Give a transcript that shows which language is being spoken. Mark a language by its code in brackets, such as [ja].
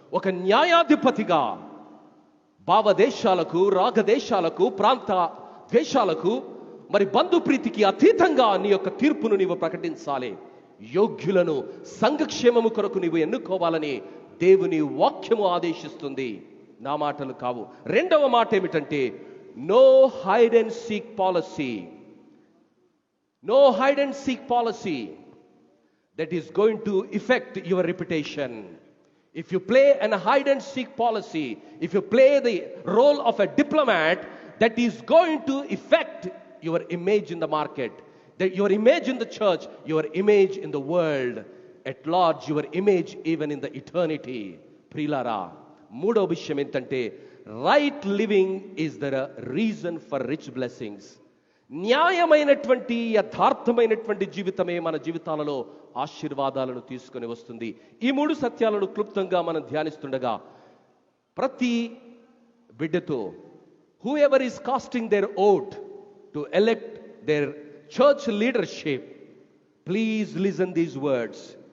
[te] ఒక న్యాయాధిపతిగా భావదేశాలకు, రాగదేశాలకు, ప్రాంత దేశాలకు, మరి బంధుప్రీతికి అతీతంగా నీ యొక్క తీర్పును నీవు ప్రకటించాలి. యోగ్యులను సంఘక్షేమము కొరకు నీవు ఎన్నుకోవాలని దేవుని వాక్యము ఆదేశిస్తుంది. నా మాటలు కావు. రెండవ మాట ఏమిటంటే, [en] no hide and seek policy. No hide and seek policy that is going to affect your reputation. If you play an hide and seek policy, if you play the role of a diplomat, that is going to affect your image in the market, that your image in the church, your image in the world at large, your image even in the eternity. [te] ప్రియులారా, మూడో విషయం ఏంటంటే, [en] Right living is the reason for rich blessings. [te] న్యాయమైనటువంటి, యథార్థమైనటువంటి జీవితమే మన జీవితాలలో ఆశీర్వాదాలను తీసుకొని వస్తుంది. ఈ మూడు సత్యాలను క్లుప్తంగా మనం ధ్యానిస్తుండగా, ప్రతి బిడ్డతో [en] Whoever is casting their vote to elect their church leadership, please listen these words.